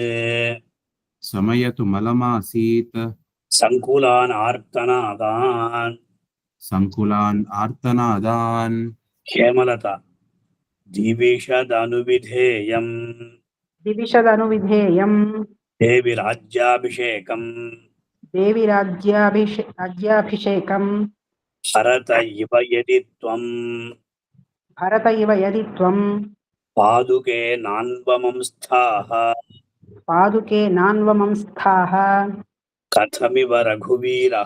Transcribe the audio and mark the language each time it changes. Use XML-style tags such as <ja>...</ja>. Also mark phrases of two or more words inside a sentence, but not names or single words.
<sa>సమయతు మలమాసీత్ సంకులాన్ ఆర్తనాదాన్ సంకులాన్ ఆర్తనాదాన్ హేమలత దివిషదనువిధేయం दिविषदनुविधेयं దేవి రాజ్యాభిషేకం देवी राज्याभिषेकं భరత ఇవ యది త్వం भरत इव यदि त्वं పాదుకే నాన్వమంస్థాః पादुके नान्वमंस्थाः కథమివ రఘువీరః</sa>